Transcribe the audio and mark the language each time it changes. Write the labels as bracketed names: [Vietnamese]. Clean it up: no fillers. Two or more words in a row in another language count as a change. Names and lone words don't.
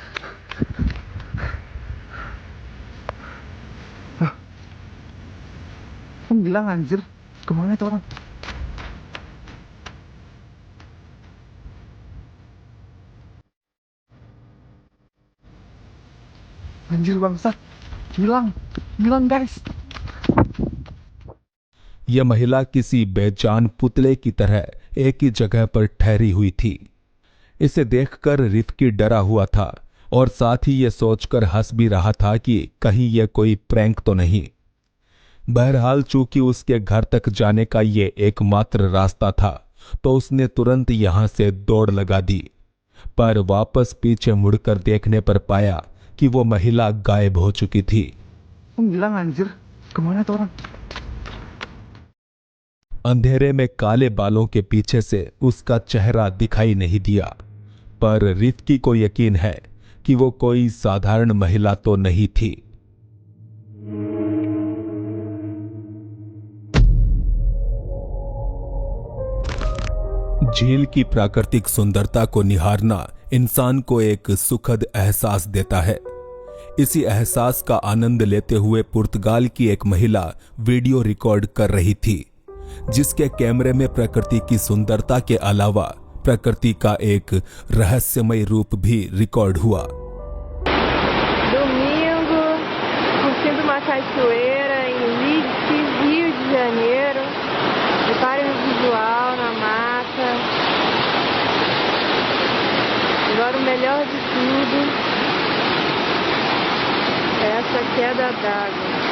[Indonesian] Kan bilang anjir, kemana itu orang? Anjir bangsat, hilang guys। [Hindi] यह महिला किसी बेजान पुतले की तरह एक ही जगह पर ठहरी हुई थी। इसे देखकर रिफ्की डरा हुआ था और साथ ही यह सोचकर हंस भी रहा था कि कहीं यह कोई प्रैंक तो नहीं। बहरहाल चूंकि उसके घर तक जाने का ये एकमात्र रास्ता था, तो उसने तुरंत यहां से दौड़ लगा दी, पर वापस पीछे मुड़कर देखने पर पाया कि वो महिला गायब हो चुकी थी। [Indonesian] Bilang anjir, kemana tuh orang? [Hindi] अंधेरे में काले बालों के पीछे से उसका चेहरा दिखाई नहीं दिया, पर रिफ्की को यकीन है कि वो कोई साधारण महिला तो नहीं थी। झील की प्राकृतिक सुंदरता को निहारना इंसान को एक सुखद एहसास देता है। इसी एहसास का आनंद लेते हुए पुर्तगाल की एक महिला वीडियो रिकॉर्ड कर रही थी जिसके कैमरे में प्रकृति की सुंदरता के अलावा प्रकृति का एक रहस्यमय रूप भी रिकॉर्ड हुआ। [Portuguese] Domingo, curtindo uma cachoeira em Leeds, Rio de Janeiro. Reparem no visual, na mata. Agora o melhor de tudo é essa queda d'água.